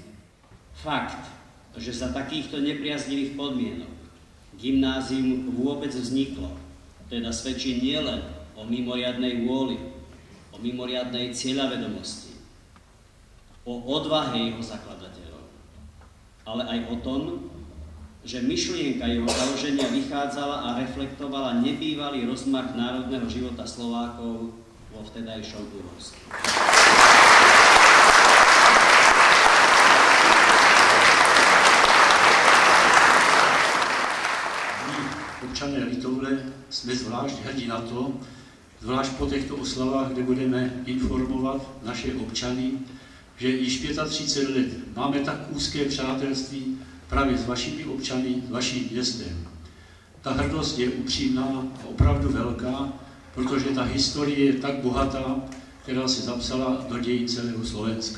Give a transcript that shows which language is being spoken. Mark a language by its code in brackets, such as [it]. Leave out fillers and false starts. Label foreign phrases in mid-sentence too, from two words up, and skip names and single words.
[sk] Fakt, že za takýchto nepriaznivých podmienok gymnázium vôbec vzniklo, teda svedčí nielen o mimoriadnej vôli, o mimoriadnej cieľavedomosti, o odvahe jeho zakladateľov, ale aj o tom, že myšlienka jeho založenia vychádzala a reflektovala nebývalý rozmach národného života Slovákov vo vtedajšom Uhorsku. [cs] Občané Litovle sme zvlášť hrdí na to, zvlášť po týchto oslavách, kde budeme informovať naše občany, že již 35 let máme tak úzké přátelství právě s vašimi občany, s vaším městem. Ta hrdost je upřímná a opravdu velká, protože ta historie je tak bohatá, která se zapsala do dějin celého Slovenska.